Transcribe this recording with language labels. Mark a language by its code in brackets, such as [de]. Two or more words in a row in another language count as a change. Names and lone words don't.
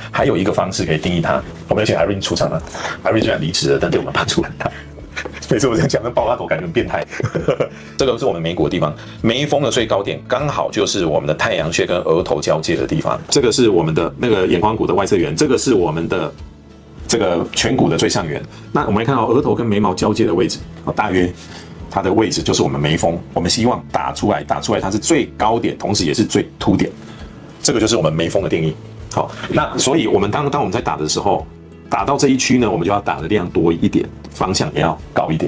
[zh] 還有一個方式可以定義它，我們有請 Irene 出場了。Irene 雖然離職了，但對我們幫助很大。每次我這樣講，跟爆拉狗感覺很變態。這個是我們眉骨的地方，眉峰的最高點剛好就是我們的太陽穴跟額頭交界的地方。這個是我們的那個眼眶骨的外側緣，這個是我們的這個顴骨的最上緣。那我們來看到額頭跟眉毛交界的位置，大約它的位置就是我們眉峰。我們希望打出來它是最高點，同時也是最凸點。這個就是我們眉峰的定義。好，那所以我們當我們在打的時候，打到這一區呢，我們就要打的量多一點，方向也要高一點。